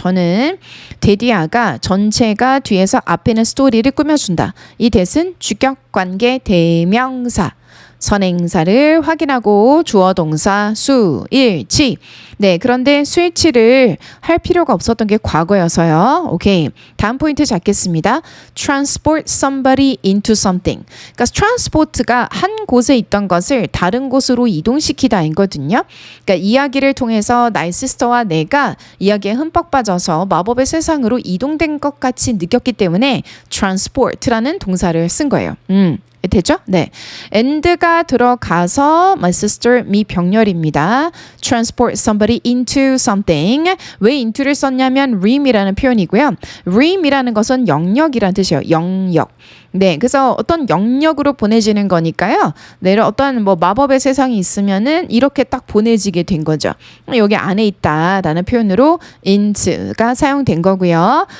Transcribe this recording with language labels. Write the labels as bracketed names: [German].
[Korean] 저는 데디아가 전체가 뒤에서 앞에는 스토리를 꾸며준다. 이 that은 주격관계 대명사. 선행사를 확인하고 주어 동사 수, 일, 치. 네, 그런데 수일치를 할 필요가 없었던 게 과거여서요. 오케이. 다음 포인트 잡겠습니다. [English] Transport somebody into something. [Korean] 그러니까 transport가 한 곳에 있던 것을 다른 곳으로 이동시키다이거든요. 그러니까 이야기를 통해서 나의 시스터와 내가 이야기에 흠뻑 빠져서 마법의 세상으로 이동된 것 같이 느꼈기 때문에 transport라는 동사를 쓴 거예요. 됐죠? 네. and가 들어가서 [English] my sister [Korean] 미병렬입니다. [English] transport somebody into something. [Korean] 왜 into를 썼냐면 ream이라는 표현이고요. ream이라는 것은 영역이라는 뜻이에요. 영역. 네, 그래서 어떤 영역으로 보내지는 거니까요. 네, 어떤 뭐 마법의 세상이 있으면은 이렇게 딱 보내지게 된 거죠. 여기 안에 있다라는 표현으로 into가 사용된 거고요.